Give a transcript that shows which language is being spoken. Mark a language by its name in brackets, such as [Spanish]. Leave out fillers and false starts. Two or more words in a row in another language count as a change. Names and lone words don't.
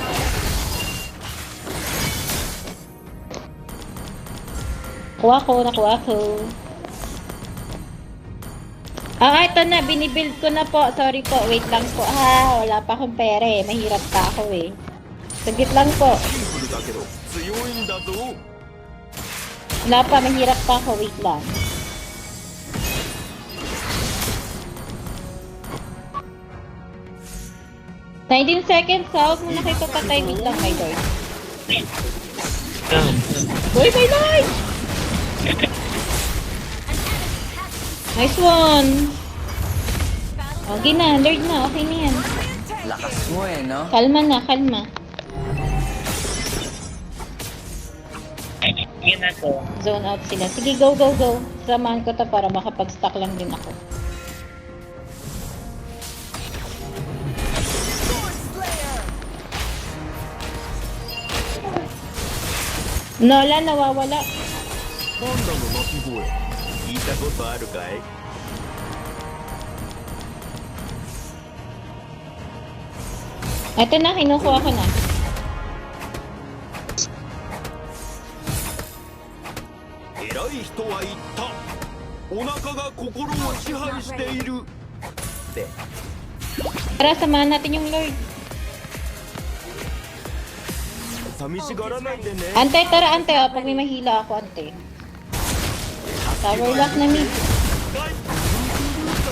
[Filipino] Nakuha ko. Ito na. Binibuild ko na po. Sorry po. Wait lang po. Wala pa akong pera eh. Mahirap pa ako eh. Saglit lang po. [Japanese] シンプルだけど強いんだぞ [Filipino] Wala pa. Mahirap pa ako. Wait lang. [English] "19 seconds ha. [Filipino] Huwag mo na kayo papatay. Wait lang, [English] my lord. Uy, my lord! Nice one! [Filipino] Okay na. Lord na. Okay na yan. Lakas mo eh, no? Kalma. Yun ako. [English] Zone out [Filipino] sila. Sige, go. Samahan ko to para makapag-stock lang din ako. Nola, nawawala. [Japanese] パンダの鳴き声聞いたことあるかい [Filipino] Ito na, kinukuha ko na. [Japanese] 偉い人は言ったお腹が心を支配しているって [Filipino] Tara, samahan natin yung Lord. [Japanese] 寂しがらないでね [Filipino] Ante, tara, ante. Oh, pag may mahila ako, ante. [English] Tower lock na mid.